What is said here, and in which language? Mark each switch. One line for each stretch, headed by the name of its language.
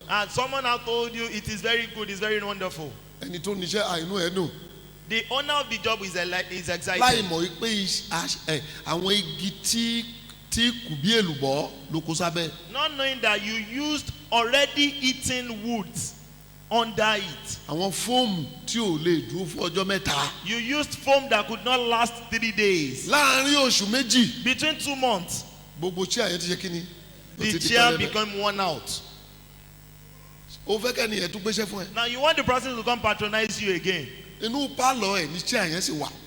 English: And someone now told you it is very good, it's very wonderful.
Yoruba: Ẹni tó níṣẹ́ àìnú ẹ̀ dùn.
English: The owner of the job is excited.
Yoruba: Láì mọ̀ pé àwọn igi tí kù bí èlùbọ́ ló kó sábẹ́.
English: Not knowing that you used already eaten woods under it.
Yoruba: Àwọn fóòmù tí ò lè dúró fún ọjọ́ mẹ́ta.
English: You used foam that could not last 3 days.
Yoruba: Láàárín oṣù méjì.
English: Between 2 months,
Yoruba: Gbogbo chair yẹn ti ṣe kí ni?
English: the chair became worn out.
Yoruba: Ó fẹ́ kẹ́ni ẹ̀ tún gbéṣẹ́ fún ẹ.
English: Now you want the person to come patronize you again.
Yoruba: Inú pálọ̀ ẹ̀ ní chair yẹn sì wà.